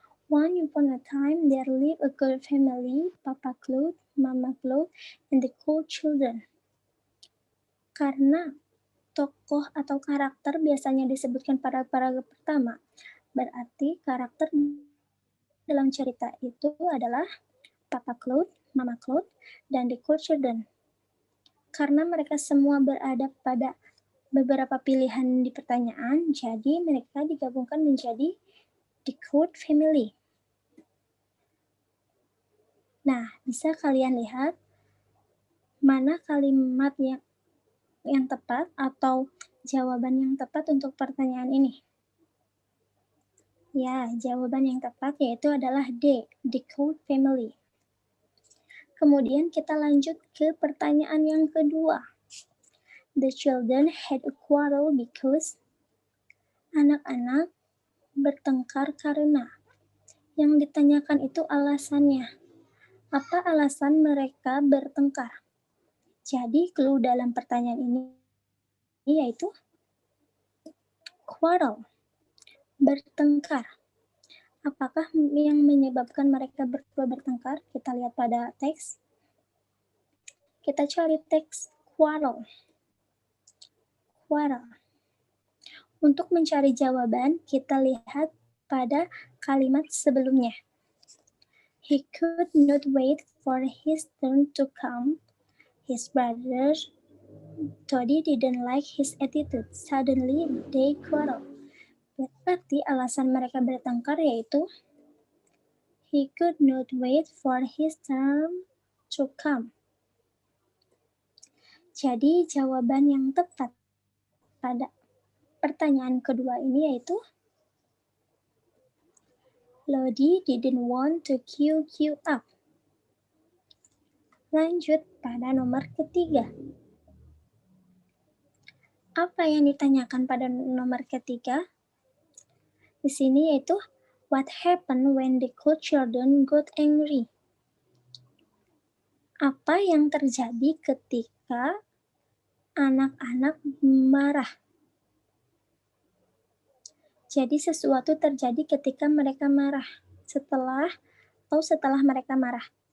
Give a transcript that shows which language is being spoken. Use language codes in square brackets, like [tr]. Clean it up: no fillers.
[en] Once upon a time, there lived a good family, Papa Claude, Mama Claude, and the cool children. [id] Karena tokoh atau karakter biasanya disebutkan pada paragraf pertama, berarti karakter dalam cerita itu adalah Papa Claude, Mama Claude, dan the cool children. Karena mereka semua berada pada beberapa pilihan di pertanyaan, jadi mereka digabungkan menjadi the cool family. Nah, bisa kalian lihat mana kalimat yang tepat atau jawaban yang tepat untuk pertanyaan ini? Ya, jawaban yang tepat yaitu adalah D, the cool family. Kemudian kita lanjut ke pertanyaan yang kedua. [en] The children had a quarrel because [id] anak-anak bertengkar karena. Yang ditanyakan itu alasannya. Apa alasan mereka bertengkar? Jadi clue dalam pertanyaan ini yaitu quarrel, bertengkar. Apakah yang menyebabkan mereka berdua bertengkar? Kita lihat pada teks. Kita cari teks quarrel. Untuk mencari jawaban, kita lihat pada kalimat sebelumnya. [en] He could not wait for his turn to come. His brother Toddy didn't like his attitude. Suddenly, they quarreled. [id] Berarti alasan mereka bertengkar yaitu [en] he could not wait for his turn to come. [id] Jadi jawaban yang tepat pada pertanyaan kedua ini yaitu Lodi [en] didn't want to queue up. [id] Lanjut pada nomor ketiga. Apa yang ditanyakan pada nomor ketiga? Di sini yaitu [en] what happened when the cool children got angry? [id] Apa yang terjadi ketika anak-anak marah? Jadi sesuatu terjadi ketika mereka marah, setelah mereka marah.